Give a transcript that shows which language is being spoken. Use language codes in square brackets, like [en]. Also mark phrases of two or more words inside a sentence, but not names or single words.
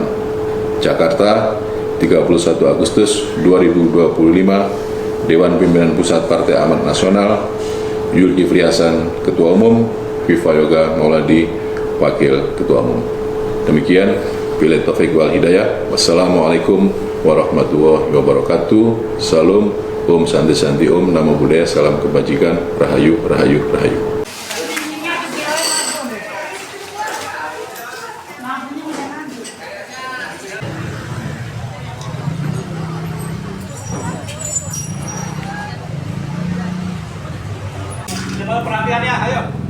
[id] Jakarta, 31 Agustus 2025, Dewan Pimpinan Pusat Partai Amanat Nasional, Zulkifli Hasan, Ketua Umum, Viva Yoga Mauladi, Wakil Ketua Umum. [ar] Demikian, بالله التوفيق والهداية. والسلام عليكم ورحمة الله وبركاته. [id] Salam, [sa] ॐ शान्ति शान्ति ॐ, [id] Namo Buddhaya, salam kebajikan, Rahayu, Rahayu, Rahayu. Perhatiannya, ayo.